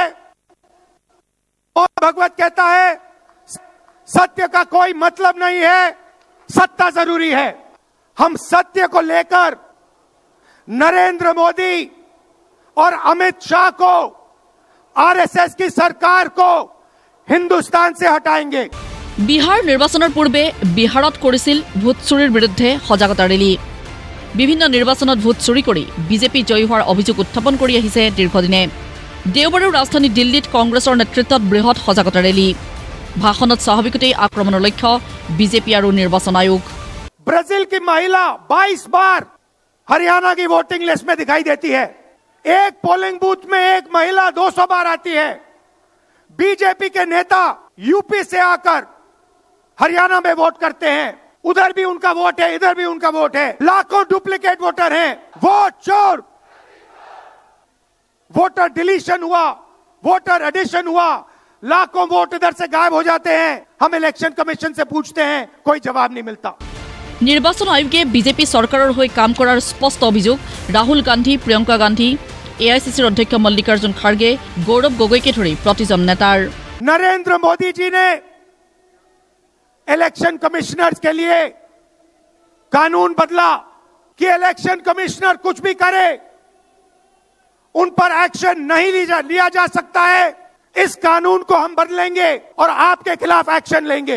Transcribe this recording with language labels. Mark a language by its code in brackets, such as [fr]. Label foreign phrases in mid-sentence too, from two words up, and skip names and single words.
[hi] और भगवत कहता है सत्य का कोई मतलब नहीं है, सत्ता जरूरी है। हम सत्य को लेकर नरेंद्र मोदी और अमित शाह को, आरएसएस की सरकार को हिंदुस्तान से हटाएंगे। [as] বিহাৰ নিৰ্বাচনৰ পূৰ্বে বিহাৰত কৰিছিল ভোট চুৰিৰ বিৰুদ্ধে সজাগতা ৰেলী। বিভিন্ন নিৰ্বাচনত ভোট চুৰি কৰি বিজেপি জয়ী হোৱাৰ অভিযোগ উত্থাপন কৰি আহিছে দীৰ্ঘদিনে। দেওবাৰেও ৰাজধানী দিল্লীত কংগ্ৰেছৰ নেতৃত্বত বৃহৎ সজাগতা ৰেলী। ভাষণত স্বাভাৱিকতেই আক্ৰমণৰ লক্ষ্য বিজেপি আৰু নিৰ্বাচন আয়োগ। [hi] ब्राजील की महिला 22 बार हरियाणा की [en] voting list [hi] में दिखाई देती है। एक [en] polling booth [hi] में एक महिला 200 बार आती है। बीजेपी के नेता यूपी से आकर हरियाणा में वोट करते हैं, उधर भी उनका वोट है, इधर भी उनका वोट है। लाखों [en] duplicate voter [hi] हैं। वोट चोर, [en] voter deletion [hi] हुआ, [en] voter addition [hi] हुआ, लाखों वोट इधर से गायब हो जाते हैं। हम [en] election commission [hi] से पूछते हैं, कोई जवाब नहीं मिलता। [as] নিৰ্বাচন আয়োগে বিজেপি চৰকাৰৰ হৈ কাম কৰাৰ স্পষ্ট অভিযোগ ৰাহুল গান্ধী, প্ৰিয়ংকা গান্ধী, এআইচিচিৰ অধ্যক্ষ মল্লিকাৰ্জুন খাৰ্গে, গৌৰৱ গগৈকে ধৰি প্ৰতিজন নেতাৰ। [hi] नरेंद्र मोदी जी ने [en] election commissioners [hi] के लिए कानून बदला कि [en] election commissioner [hi] कुछ भी करे उन पर एक्शन नहीं लिया जा सकता है। इस कानून को हम बदलेंगे और आपके खिलाफ एक्शन लेंगे।